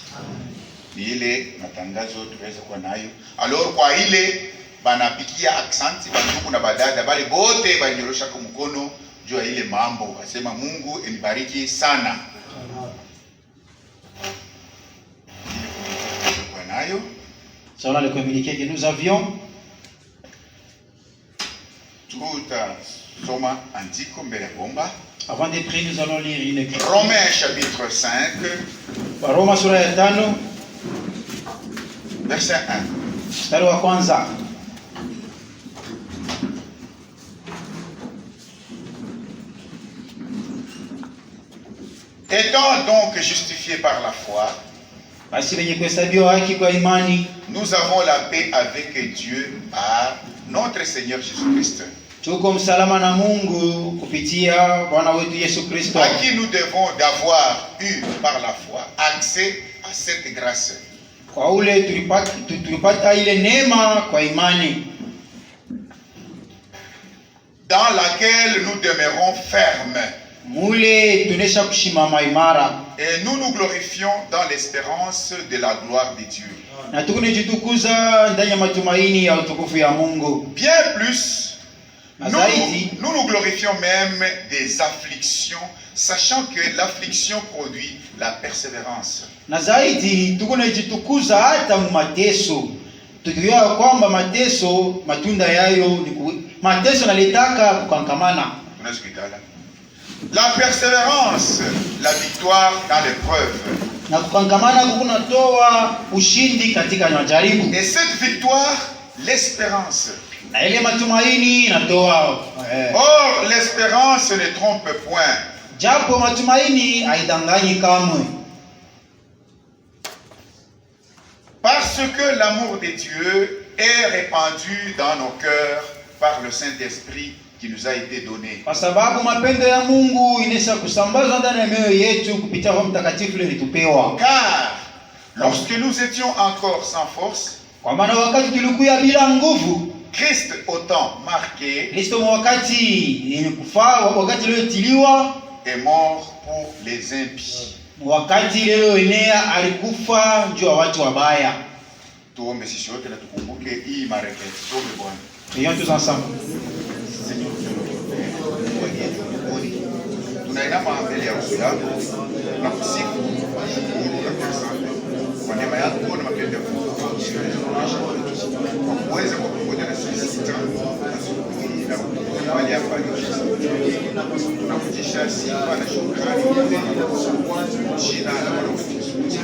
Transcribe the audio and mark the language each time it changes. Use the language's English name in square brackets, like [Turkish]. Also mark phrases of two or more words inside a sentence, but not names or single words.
[Swahili] Ni ile matangazo tuweza kuwa nayo. Alors kwa ile banapikia aksanti bandugu na badada bale bote banyorosha kwa mkono juu ya ile mambo, asema Mungu enibariki sana. Kwa nayo [French] selon le communiqué que nous avions, [Swahili] tutasoma andiko mbele ya bomba. [French] Avant de prier, nous allons lire une écriture. Romains chapitre 5. [Swahili] Roma sura ya 5. [French] Verset 1. [Swahili] Mstari wa kwanza. [French] Étant donc justifiés par la foi, [Swahili] basi wenye kuhesabiwa haki kwa imani, [French] nous avons la paix avec Dieu par notre Seigneur Jésus-Christ. [Swahili] Tuko msalama na Mungu kupitia Bwana wetu Yesu Kristo. [French] À qui nous devons d'avoir eu par la foi accès à cette grâce. [Swahili] Kwa ule tulipata ile neema kwa imani. [French] Dans laquelle nous demeurons fermes. [Swahili] Mule tunesha kushimama imara. [French] Et nous nous glorifions dans l'espérance de la gloire de Dieu. [Swahili] Na tukunijitukuza ndani ya matumaini ya utukufu ya Mungu. [French] Bien plus, nous nous glorifions même des afflictions, sachant que l'affliction produit la persévérance. [Swahili] Na zaidi tukunijitukuza hata mateso. Tukijua kwamba mateso matunda yayo ni mateso naletaka kukangamana. [French] La persévérance, la victoire dans l'épreuve. [Swahili] Na kukangamana kunatoa ushindi katika majaribu. [French] Et cette victoire, l'espérance. [Swahili] Na ile matumaini inatoa. [French] Or, l'espérance ne trompe point. [Swahili] Japo matumaini haidanganyi kamwe. [French] Parce que l'amour de Dieu est répandu dans nos cœurs par le Saint-Esprit qui nous a été donné. [Swahili] Kwa sababu mapendo ya Mungu inaweza kusambazwa ndani ya mioyo yetu kupitia Roho Mtakatifu alitupewa. [French] Car lorsque nous étions encore sans force, [Swahili] kwa maana wakati tulikuwa bila nguvu, [French] Christ au temps marqué, [Swahili] Kristo wakati yenye kufaa, wakati uliotiliwa, [French] est mort pour les impies. [Swahili] Wakati leo Enea alikufa juu ya watu wabaya. Tuombe sisi wote na tukumbuke hii marekebisho. Tuombe Bwana. [French] Prions tous ensemble. [Swahili] Tunainama mbele ya uso yako na kusifu kwa neema yako na mapendo yako kwa kuweza kwa pamoja na sisi tangu asubuhi na mahali hapa tunakujisha sifa na shukrani kwa jina la Bwana wetu Yesu Kristo.